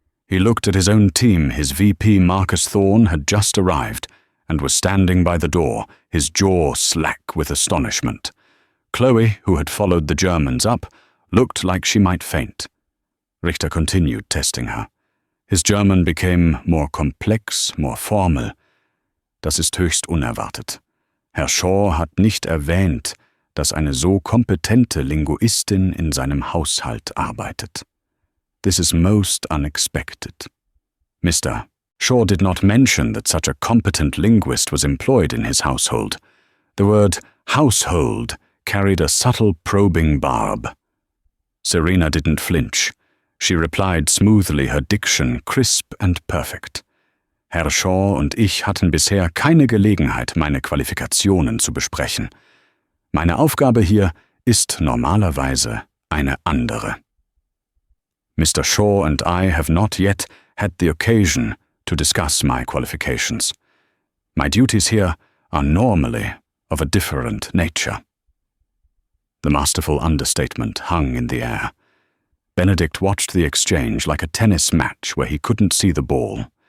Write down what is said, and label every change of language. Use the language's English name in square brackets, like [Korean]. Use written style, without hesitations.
[English] He looked at his own team. His VP, Marcus Thorne, had just arrived and was standing by the door, his jaw slack with astonishment. Chloe, who had followed the Germans up, looked like she might faint. Richter continued testing her. His German became more komplex, more formal. [German] Das ist höchst unerwartet. Herr Shaw hat nicht erwähnt, dass eine so kompetente Linguistin in seinem Haushalt arbeitet. [English] This is most unexpected. Mr. Shaw did not mention that such a competent linguist was employed in his household. The word household carried a subtle probing barb. Serena didn't flinch. She replied smoothly, her diction crisp and perfect. [German] Herr Shaw und ich hatten bisher keine Gelegenheit, meine Qualifikationen zu besprechen. Meine Aufgabe hier ist normalerweise eine andere. [English] Mr. Shaw and I have not yet had the occasion to discuss my qualifications. My duties here are normally of a different nature. The masterful understatement hung in the air. Benedict watched the exchange like a tennis match where he couldn't see the ball.